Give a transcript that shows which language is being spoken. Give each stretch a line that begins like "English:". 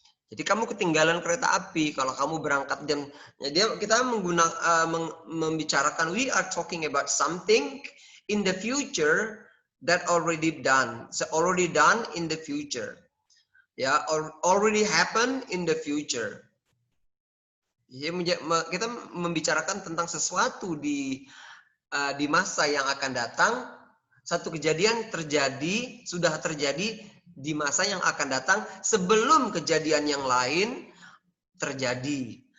Indonesian: Jadi kamu ketinggalan kereta api kalau kamu berangkat jam. Kita membicarakan,
English: we are talking about something in the future that already done. So already done in the future. Ya, already happen in the future.
Indonesian: Kita membicarakan tentang sesuatu di masa yang akan datang. Satu kejadian sudah terjadi di masa yang akan datang sebelum kejadian yang lain terjadi.